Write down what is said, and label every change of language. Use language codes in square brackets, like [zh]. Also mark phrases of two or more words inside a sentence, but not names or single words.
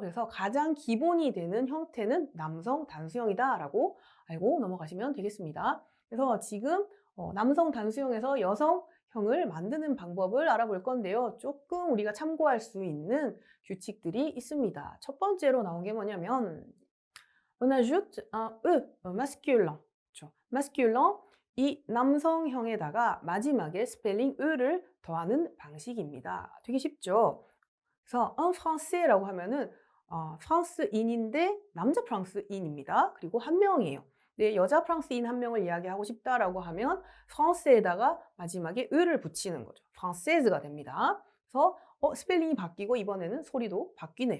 [ko] 그래서 가장 기본이 되는 형태는 남성 단수형이다라고 알고 넘어가시면 되겠습니다. 그래서 지금 남성 단수형에서 여성형을 만드는 방법을 알아볼 건데요. 조금 우리가 참고할 수 있는 규칙들이 있습니다. 첫 번째로 나온 게 뭐냐면 [fr] on ajoute un E masculin. [ko] 그렇죠? masculin 이 남성형에다가 마지막에 스펠링 E를 더하는 방식입니다. 되게 쉽죠? 그래서 [fr] un français [ko] 라고 하면은 프랑스인인데 남자 프랑스인입니다. 그리고 한 명이에요. 네, 여자 프랑스인 한 명을 이야기하고 싶다라고 하면 프랑스에다가 마지막에 E를 붙이는 거죠. française가 됩니다. 그래서 스펠링이 바뀌고 이번에는 소리도 바뀌네요.